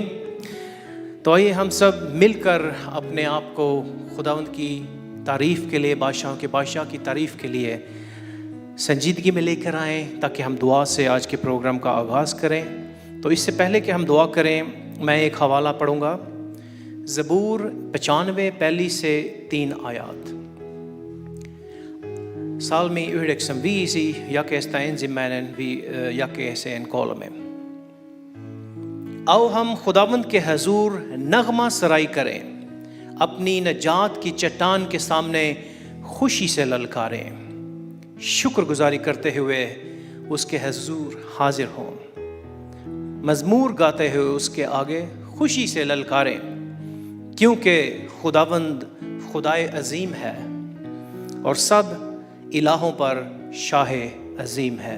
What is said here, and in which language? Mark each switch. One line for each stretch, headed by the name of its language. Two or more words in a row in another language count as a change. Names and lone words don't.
Hindi: तो आइए हम सब मिलकर अपने आप को खुदावंद की तारीफ़ के लिए, बादशाहों के बादशाह की तारीफ़ के लिए संजीदगी में लेकर आएँ ताकि हम दुआ से आज के प्रोग्राम का आगाज़ करें. तो इससे पहले कि हम दुआ करें, मैं एक हवाला पढ़ूँगा. ज़बूर 95 पहली से 3 आयात.
Finnish: Psalmi 95 jakeesta 1 jakeeseen 3.
Hindi: आओ हम खुदावंद के हजूर नगमा सराई करें, अपनी नजात की चट्टान के सामने खुशी से ललकारें, शुक्रगुजारी करते हुए उसके हजूर हाजिर हों, मजमूर गाते हुए उसके आगे खुशी से ललकारें, क्योंकि खुदावंद खुदाए अजीम है और सब इलाहों पर शाह अजीम है.